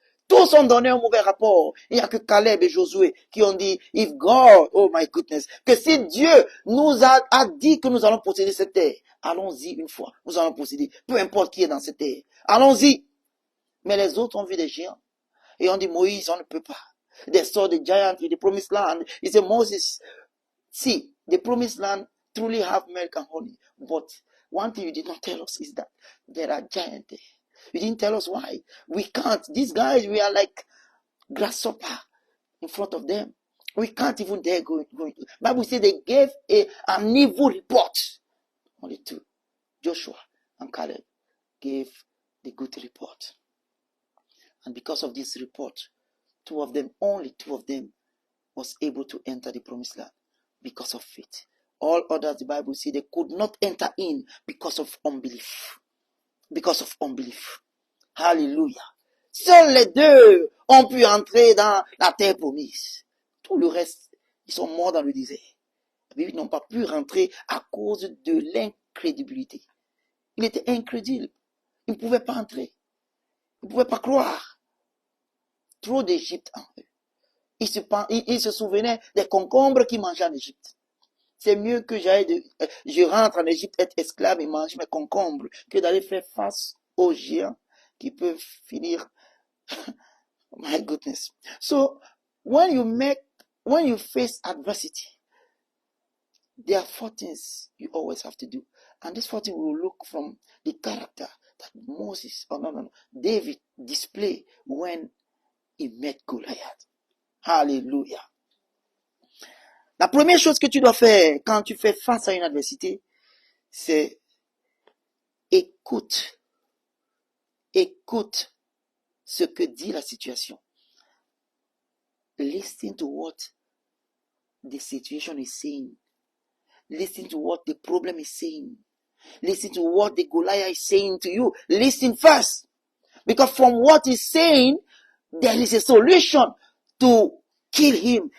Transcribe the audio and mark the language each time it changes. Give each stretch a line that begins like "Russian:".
French: Tous ont donné un mauvais rapport. Il n'y a que Caleb et Josué qui ont dit,
English: if God, oh my goodness,
French: que si Dieu nous a dit que nous allons posséder cette terre, allons-y une fois. Nous allons posséder. Peu importe qui est dans cette terre. Allons-y. Mais les autres ont vu des géants. Et on dit, Moïse, on ne peut pas.
English: They saw the giant in the promised land. He said, Moses, see, the promised land truly have milk and honey. But one thing you did not tell us is that there are giants there. You didn't tell us why. We can't. These guys, we are like grasshopper in front of them. We can't even dare go. Bible says they gave an evil report. Only two, Joshua and Caleb, gave the good report. And because of this report, only two of them, was able to enter the promised land because of faith. All others, the Bible says, they could not enter in because of unbelief. Because of unbelief. Hallelujah.
French: Seuls les deux ont pu entrer dans la terre promise. Tout le reste, ils sont morts dans le désert. Ils n'ont pas pu rentrer à cause de l'incrédulité. Il était incrédule. Il ne pouvait pas entrer. Il ne pouvait pas croire. Trop d'Égypte en eux. Il se souvenait des concombres qu'il mangeait en Égypte. C'est mieux que je rentre en Égypte, être esclave et manger mes concombres, que d'aller faire face aux géants qui peuvent finir.
English: My goodness. So, when you face adversity, there are 4 things you always have to do. And these 4 things will look from the character that David displayed when he met Goliath. Hallelujah.
French: La première chose que tu dois faire quand tu fais face à une adversité, c'est écoute ce que dit la situation.
English: Listen to what the situation is saying. Listen to what the problem is saying. Listen to what the Goliath is saying to you. Listen first. Because from what he's saying, there is a solution to kill him.